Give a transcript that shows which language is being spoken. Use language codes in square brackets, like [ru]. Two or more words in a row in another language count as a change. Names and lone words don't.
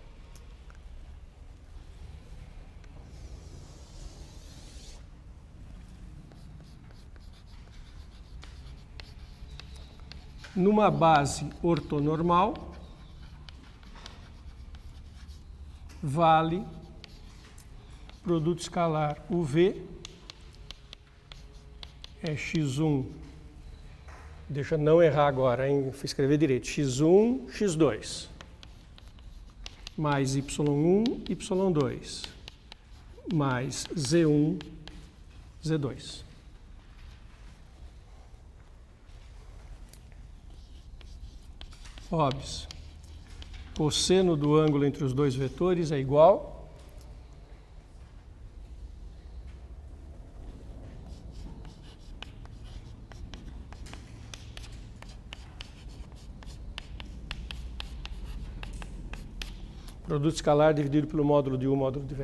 [pt] Numa base ortonormal, vale produto escalar UV é x1, deixa eu não errar agora, hein? Vou escrever direito, x1, x2, mais y1, y2, mais z1, z2. Hobbes, cosseno do ângulo entre os dois vetores é igual produto escalar dividido pelo módulo de U, módulo de V.